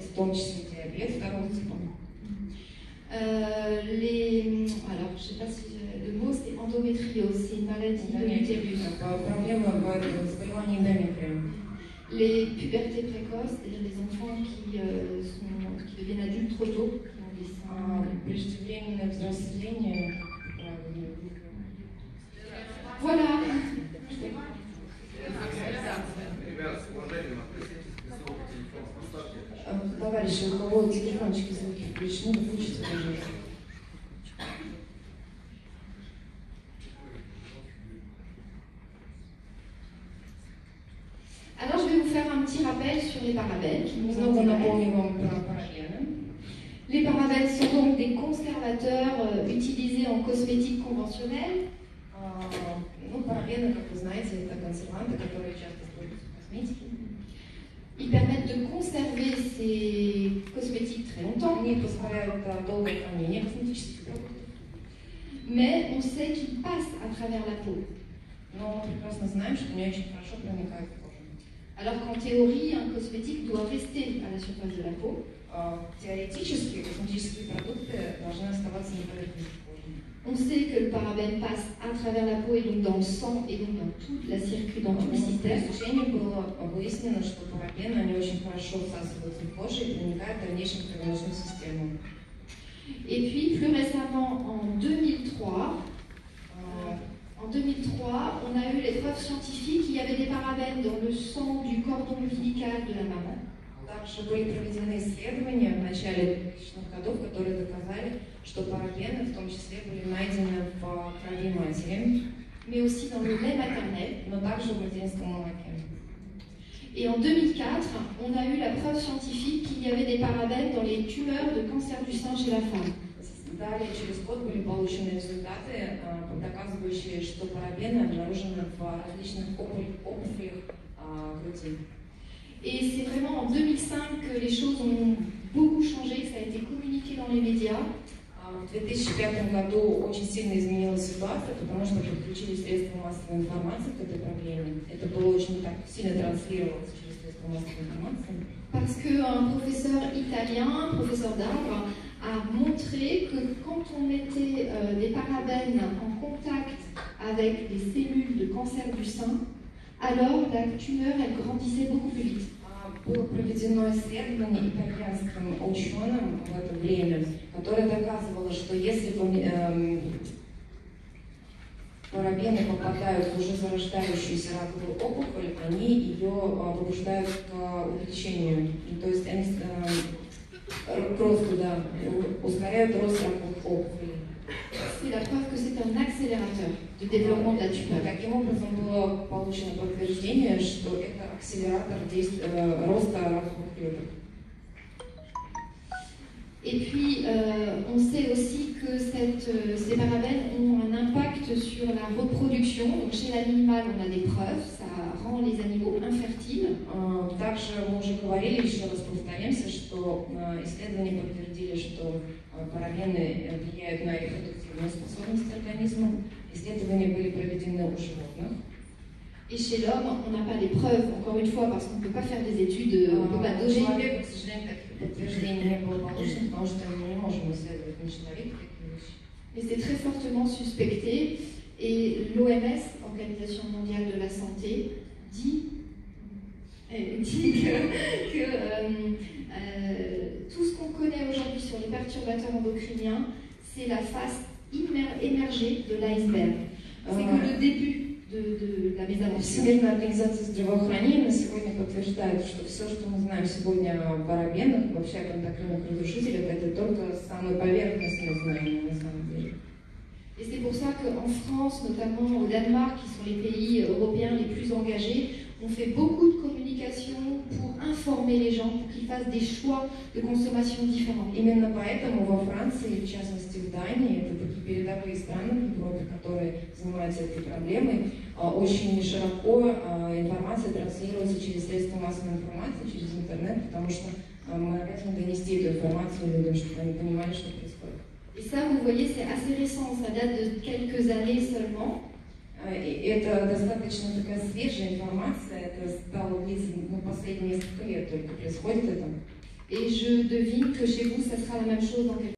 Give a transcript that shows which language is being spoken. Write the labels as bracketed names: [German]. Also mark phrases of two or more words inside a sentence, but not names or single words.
[Russian] В том числе диабет второго типа. [French] Alors, je ne sais pas si le mot, c'est endométriose, c'est une maladie de l'utérus. [Russian] Проблема в заболевании эндометрия. [French] Les pubertés précoces, c'est-à-dire les enfants qui deviennent adultes trop tôt, qui ont des seins. [Russian] Преждевременное взросление. [French] Voilà. [Russian] Ребята, с уважением относитесь к высокому телефону. Поставьте. Товарищи, у кого телефончики звуки включены, выключите, пожалуйста. [French] Alors, je vais vous faire un petit rappel sur les parabènes. [Russian] Снова напомню вам про парабены. [French] Les parabènes sont donc des conservateurs utilisés en cosmétique conventionnelle. [Russian] Парабены, как вы знаете, это консерванты, которые часто используются в косметике. [French] Ils permettent de conserver ces cosmétiques très longtemps. [Russian] Они позволяют долгое хранение косметических продуктов. [French] Mais on sait qu'ils passent à travers la peau. [Russian] Но мы прекрасно знаем, что они очень хорошо проникают в кожу. [French] Alors qu'en théorie, un cosmétique doit rester à la surface de la peau. [Russian] Теоретически косметические продукты должны оставаться на поверхности кожи. [French] On sait que le parabène passe à travers la peau et donc dans le sang et donc dans tout le système. [Russian] В изучении было выяснено, что парабены они очень хорошо всасываются в кожу и проникают в дальнейшую кровеносную систему. [French] Et puis plus récemment, en 2003, on a eu les preuves scientifiques qu'il y avait des parabènes dans le sang du cordon ombilical de la maman. [Russian] Также были проведены исследования в начале 2000-х годов, которые доказали, что парабены в том числе были найдены в крови матери, [French] mais aussi dans le lait maternel, [Russian] но также в материнском молоке. [French] Et en 2004, on a eu la preuve scientifique qu'il y avait des parabènes dans les tumeurs de cancer du sein chez la femme. [Russian] Далее, через год были получены результаты, доказывающие, что парабены обнаружены в различных опухолях груди. [French] Et c'est vraiment en 2005 que les choses ont beaucoup changé, que ça a été communiqué dans les médias. [Russian] В 2005 году очень сильно изменилась ситуация, потому что подключили средства массовой информации к этой проблеме. Это было очень так сильно транслировалось через средства массовой информации. [French] Parce qu'un professeur italien, un professeur d'art, a montré que quand on mettait des parabènes en contact avec des cellules de cancer du sein, alors la tumeur elle grandissait beaucoup plus vite. [Russian] Было проведено исследование итальянским ученым в это время, которое доказывало, что если парабены попадают в уже зарождающуюся раковую опухоль, они ее побуждают к увеличению. То есть они к росту, да, ускоряют рост раковых опухолей. [French] C'est la preuve que c'est un accélérateur de développement de la tumeur. [Russian] Таким образом было получено подтверждение, что это акселератор роста раковых клеток. [French] Et puis, on sait aussi que ces parabènes ont un impact sur la reproduction. Donc, chez l'animal, on a des preuves, ça rend les animaux infertiles. [Russian] Также мы уже говорили, еще раз повторимся, что исследования подтвердили, что парабены влияют на репродуктивную способность организма. Исследования были проведены у животных. [French] Et chez l'homme, on n'a pas les preuves, encore une fois, parce qu'on ne peut pas faire des études, on ne peut pas doser. [Russian] Человек, к сожалению, таких подтверждений не было получено, потому что мы не можем исследовать на человеке такие вещи. [French] Mais c'est très fortement suspecté. Et l'OMS, Organisation mondiale de la santé, dit que tout ce qu'on connaît aujourd'hui sur les perturbateurs endocriniens, c'est la face émergée de l'iceberg. C'est que le début de la mésaventure. [Russian] Всемирная организация здравоохранения на сегодня подтверждает, что все, что мы знаем сегодня о парабенах, вообще об эндокринных разрушителях, это только самые поверхностные знания на самом деле. [French] Et c'est pour ça qu'en France, notamment au Danemark, qui sont les pays européens les plus engagés, on fait beaucoup de communication pour informer les gens, pour qu'ils fassent des choix de consommation différents. [Russian] Именно поэтому во Франции, в частности в Дании, это такие передовые страны в Европе, которые занимаются этой проблемой, очень широко информация транслируется через средства массовой информации, через интернет, потому что мы обязаны донести эту информацию людям, чтобы они понимали, что происходит. [French] Et ça, vous voyez, c'est assez récent, ça date de quelques années seulement. [Russian] И это достаточно такая свежая информация, это стало длиться последние несколько лет только происходит это. [French] Et je devine que chez vous, ça sera la même chose dans quelques